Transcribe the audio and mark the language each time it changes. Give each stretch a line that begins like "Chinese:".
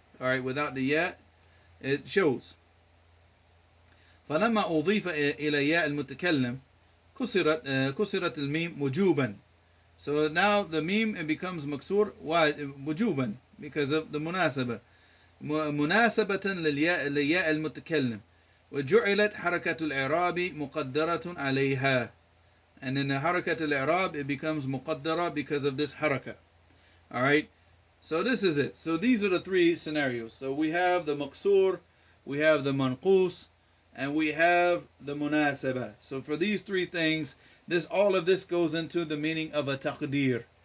English: Alright, without the ya it shows.
Arabic: فلما أضيف إلى ياء المتكلم كسرت الميم وجوبا.
English: So now the meme, it becomes
Arabic: مكسور وجوبا
English: because of the مناسبة.
Arabic: مناسبة للياء المتكلم وجعلت حركة الإعراب مقدرة عليها.
English: And in the حركة الإعراب it becomes مقدرة because of this حركة. Alright, so this is it. So these are the three scenarios. So we have the مقصور, we have the منقوص, and we have the munasaba. So for these three things, all of this goes into the meaning of a taqdir.